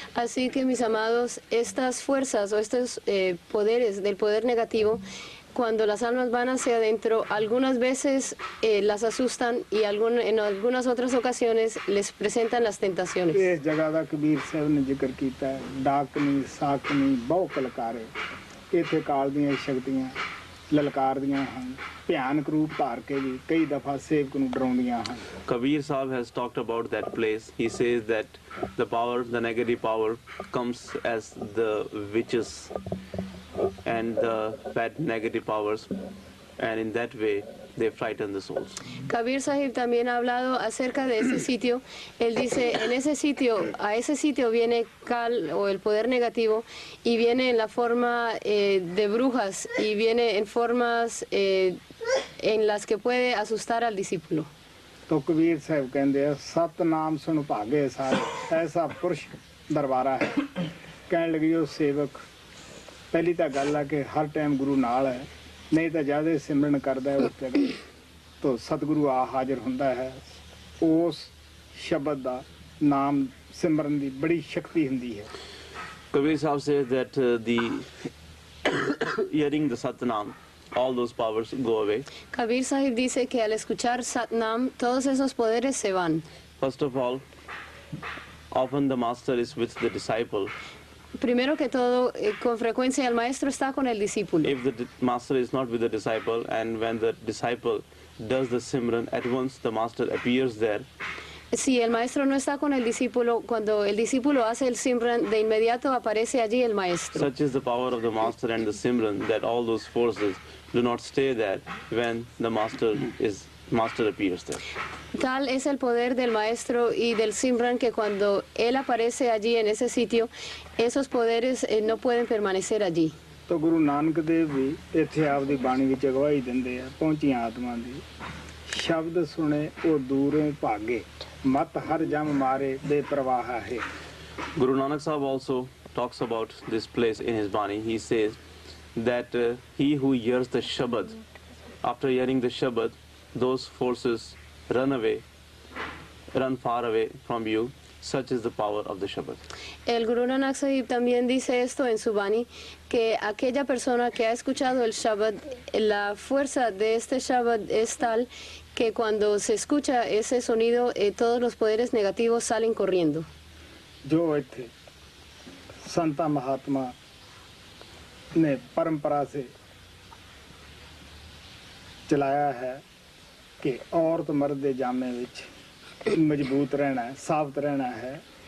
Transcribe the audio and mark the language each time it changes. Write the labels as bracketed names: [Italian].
[Spanish] Así que mis amados, estas fuerzas o estos poderes del poder negativo, cuando las almas van hacia adentro, algunas veces las asustan y en algunas otras ocasiones les presentan las tentaciones. [Punjabi] ਇਸ ਜਗ੍ਹਾ ਦਾ ਕਬੀਰ ਸਾਹਿਬ ਨੇ ਜ਼ਿਕਰ ਕੀਤਾ ਹੈ, ਡਾਕਨੀ ਸਾਕਨੀ ਬਹੁ ਕਲਕਾਰੇ। ਇੱਥੇ ਕਾਲ ਦੀਆਂ ਸ਼ਕਤੀਆਂ ਲਲਕਾਰਦੀਆਂ ਹਨ, ਭਿਆਨਕ ਰੂਪ ਧਾਰ ਕੇ ਵੀ ਕਈ ਦਫਾ ਸੇਵਕ ਨੂੰ ਡਰਾਉਂਦੀਆਂ ਹਨ। [English] Kabir Sahib has talked about that place. He says that the power, the negative power, comes as the witches and the bad negative powers, and in that way they frighten the souls. [Spanish] Kabir Sahib también ha hablado acerca de ese sitio. Él dice, en ese sitio, a ese sitio viene Kal o el poder negativo y viene en la forma de brujas y viene en formas en las que puede asustar al discípulo. [Punjabi] ਤੋ ਕਬੀਰ ਸਾਹਿਬ ਕਹਿੰਦੇ ਆ, ਸਤਨਾਮ ਸੁਣ ਭਾਗੇ ਸਾਰੇ, ਐਸਾ ਪੁਰਸ਼ ਦਰਬਾਰਾ ਹੈ। ਕਹਿਣ ਲੱਗੀ ਉਹ ਸੇਵਕ, ਪਹਿਲੀ ਤਾਂ ਗੱਲ ਆ ਕਿ ਹਰ ਟਾਈਮ ਗੁਰੂ ਨਾਲ ਹੈ, ਨਹੀਂ ਤਾਂ ਜਿਆਦਾ ਸਿਮਰਨ ਕਰਦਾ ਹੈ ਉਸ ਜਗ੍ਹਾ ਤੋ ਸਤਿਗੁਰੂ ਆ ਹਾਜ਼ਰ ਹੁੰਦਾ ਹੈ। ਉਸ ਸ਼ਬਦ ਦਾ ਨਾਮ ਸਿਮਰਨ ਦੀ ਬੜੀ ਸ਼ਕਤੀ ਹੁੰਦੀ ਹੈ। [English] Kabir Sahib says that the hearing the Satnam, all those powers go away. [Spanish] Kabir Sahib dice que al escuchar Satnam, todos esos poderes se van. [English] First of all, often the master is with the disciple. [Spanish] Primero que todo, con frecuencia el maestro está con el discípulo. [English] If the master is not with the disciple, and when the disciple does the Simran, at once the master appears there. [Spanish] Si el maestro no está con el discípulo, cuando el discípulo hace el Simran, de inmediato aparece allí el maestro. [English] Such is the power of the master and the Simran that all those forces do not stay there when the master appears there. [Spanish] Tal es el poder del maestro y del Simran que cuando él aparece allí en ese sitio, esos poderes no pueden permanecer allí. [Punjabi] ਤੋ ਗੁਰੂ ਨਾਨਕ ਦੇਵ ਵੀ ਇੱਥੇ ਆਪਦੀ ਬਾਣੀ ਵਿੱਚ ਅਗਵਾਈ ਦਿੰਦੇ ਆ ਪਹੁੰਚੀਆਂ ਆਤਮਾ ਦੀ। ਸ਼ਬਦ ਸੁਣੇ ਉਹ ਦੂਰੋਂ ਭਾਗੇ, ਮਤ ਹਰ ਜਮ ਮਾਰੇ ਬੇਪਰਵਾਹ ਹੈ। [English] Guru Nanak Sahib also talks about this place in his Bani. He says that he who hears the Shabad, after hearing the Shabad, those forces run far away from you. Such is the power of the Shabad. [Spanish] El Guru Nanak Sahib también dice esto en su Bani, que aquella persona que ha escuchado el Shabad, la fuerza de este Shabad es tal que cuando se escucha ese sonido, todos los poderes negativos salen corriendo. [Punjabi] ਜੋ ਇੱਥੇ ਸੰਤਾਂ ਮਹਾਤਮਾ ਨੇ ਪਰੰਪਰਾ ਸੇ ਚਲਾਇਆ ਹੈ ਕਿ ਔਰਤ ਮਰਦ ਦੇ ਜਾਮੇ ਵਿੱਚ ਮਜ਼ਬੂਤ ਰਹਿਣਾ ਹੈ, ਸਾਬਤ ਰਹਿਣਾ ਹੈ।